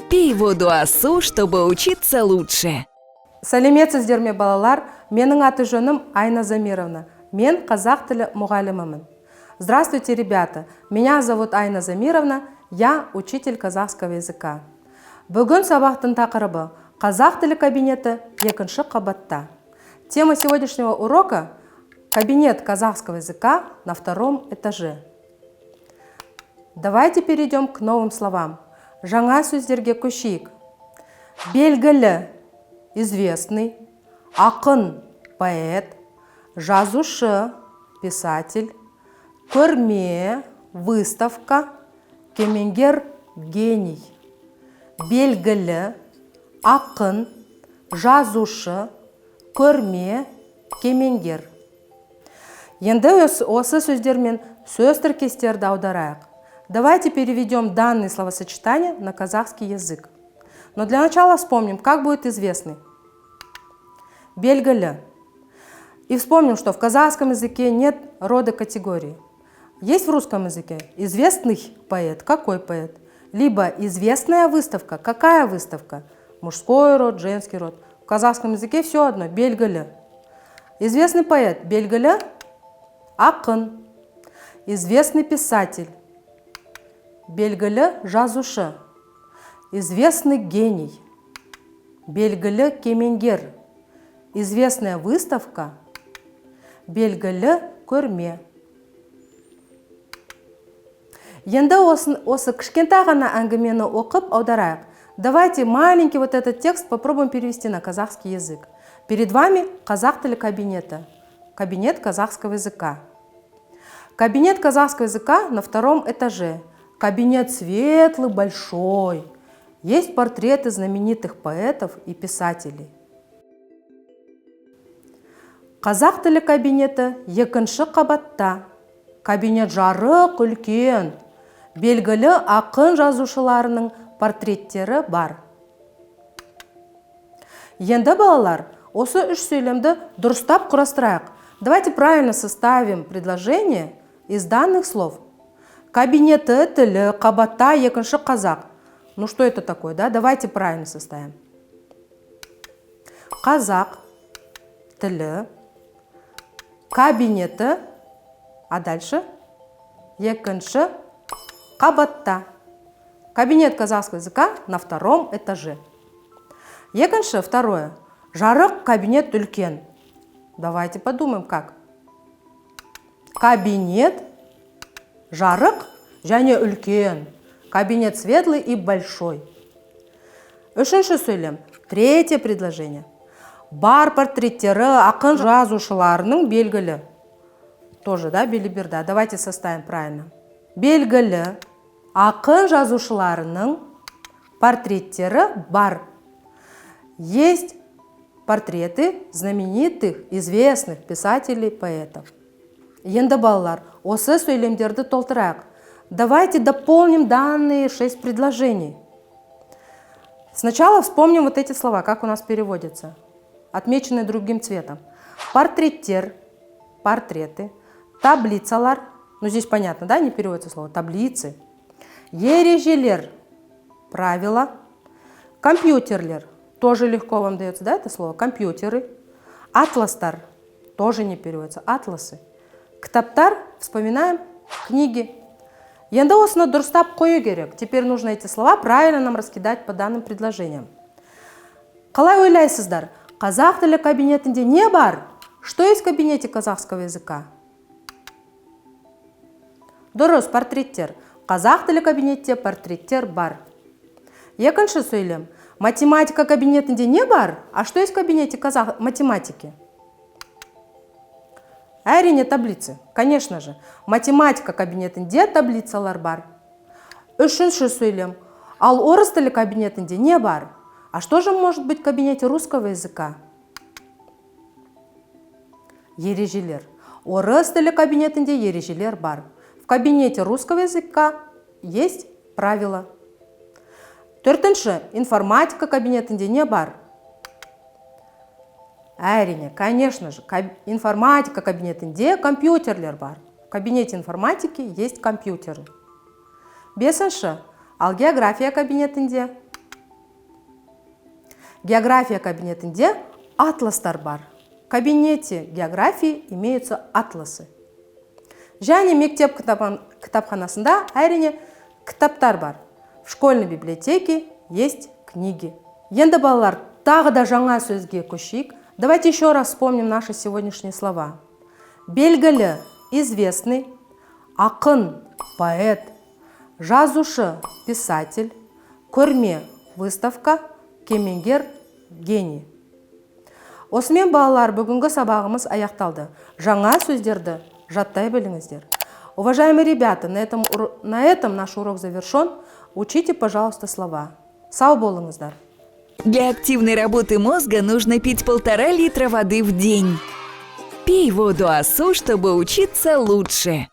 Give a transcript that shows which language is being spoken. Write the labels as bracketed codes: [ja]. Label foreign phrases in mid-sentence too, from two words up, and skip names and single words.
[ru] Пей воду асу, чтобы учиться лучше. [kk] Сәлеметсіздер ме, балалар? Менің аты жөнім Айна Замировна. Мен қазақ тілі мұғалімімін. [ru] Здравствуйте, ребята. Меня зовут Айна Замировна. Я учитель казахского языка. [kk] Бүгін сабақтың тақырыбы қазақ тілі кабинеті екінші қабатта. [ru] Тема сегодняшнего урока – кабинет казахского языка на втором этаже. Давайте перейдем к новым словам. [kk] Жаңа сөздерге көшейік. Белгілі, известный, ақын, поэт, жазушы, писатель, көрме, выставка, кемеңгер, гений. Белгілі, ақын, жазушы, көрме, кемеңгер. Енді осы сөздермен сөз тіркестерді аударайық. [ru] Давайте переведем данные словосочетания на казахский язык. Но для начала вспомним, как будет известный. Белгілі. И вспомним, что в казахском языке нет рода категории. Есть в русском языке известный поэт. Какой поэт? Либо известная выставка. Какая выставка? Мужской род, женский род. В казахском языке все одно. [kk] Белгілі. [ru] Известный поэт. [kk] Белгілі. Ақын. [ru] Известный писатель. [kk] Белгілі жазушы. [ru] Известный гений. [kk] Белгілі кемеңгер. [ru] Известная выставка. [kk] Белгілі көрме. Енді осы кішкентай ғана әңгімені оқып аударайық. [ru] Давайте маленький вот этот текст попробуем перевести на казахский язык. Перед вами [kk] казах тілі кабинета. [ru] Кабинет казахского языка. Кабинет казахского языка на втором этаже. Кабинет светлый, большой. Есть портреты знаменитых поэтов и писателей. [kk] Қазақ тілі кабинеті екінші қабатта. Кабинет жарық, үлкен. Белгілі ақын жазушыларының портреттері бар. Енді балалар, осы үш сөйлемді дұрыстап құрастырайық. [ru] Давайте правильно составим предложение из данных слов. [kk] Кабинеті тілі қабатта екінші қазақ. [ru] Ну что это такое, да? Давайте правильно составим. [kk] Қазақ тілі кабинеті, [ru] а дальше [kk] екінші қабатта. [ru] Кабинет казахского языка на втором этаже. [kk] Екінші, второе. Жарық кабинет үлкен. [ru] Давайте подумаем, как. Кабинет, [kk] жарық, және үлкен. [ru] Кабинет светлый и большой. [kk] Үшінші сөйлем. [ru] Третье предложение. [kk] Бар портреттері ақын жазушыларының белгілі. [ru] Тоже, да, белиберда. Давайте составим правильно. [kk] Белгілі ақын жазушыларының портреттері бар. [ru] Есть портреты знаменитых, известных писателей, поэтов. [kk] Енді балалар, осы сөйлемдерді толтырайық. [ru] Давайте дополним данные 6 предложений. Сначала вспомним вот эти слова, как у нас переводятся. Отмеченные другим цветом. [kk] Портреттер, портреты. Таблицалар. [ru] Ну, здесь понятно, да, не переводится слово. Таблицы. Ережелер, правила. [kk] Компьютерлер. [ru] Тоже легко вам дается, да, это слово. Компьютеры. Атластар. Тоже не переводится. Атласы. Ктаптар. Вспоминаем. Книги. [kk] Енді осыны дұрыстап қою керек. [ru] Теперь нужно эти слова правильно нам раскидать по данным предложениям. [kk] Қалай ойлайсыздар? Қазақ тілі кабинетінде не бар? [ru] Что есть в кабинете казахского языка? [kk] Дұрыс, портреттер. Қазақ тілі кабинетте портреттер бар. Екінші сөйлем. Математика кабинетінде не бар? [ru] А что есть в кабинете математики? Әрине таблицы. Конечно же. [kk] Математика кабинетінде таблицалар бар. Үшінші сөйлем. Ал орыс тілі кабинетінде не бар? [ru] А что же может быть в кабинете русского языка? [kk] Ережелер. Орыс тілі кабинетінде ережелер бар. [ru] В кабинете русского языка есть правила. [kk] Төртінші. Информатика кабинетінде не бар? Әрине, [ru] конечно же, [kk] информатика кабинетінде компьютерлер бар. [ru] В кабинете информатики есть компьютеры. [kk] Бесінші. Ал география кабинетінде География кабинетінде атластар бар. [ru] В кабинете географии имеются атласы. [kk] Және мектеп кітапханасында әрине кітаптар бар. [ru] В школьной библиотеке есть книги. [kk] Енді балалар, тағы да жаңа сөзге көшейік. [ru] Давайте еще раз вспомним наши сегодняшние слова. [kk] Белгілі, известный, ақын, поэт, жазушы, писатель, көрме, выставка, кемеңгер, гений. Осымен балалар, бүгінгі сабағымыз аяқталды. Жаңа сөздерді жаттай біліңіздер. [ru] Уважаемые ребята, на этом наш урок завершен. Учите, пожалуйста, слова. [kk] Сау болыңыздар. [ru] Для активной работы мозга нужно пить 1,5 литра воды в день. Пей воду АСУ, чтобы учиться лучше.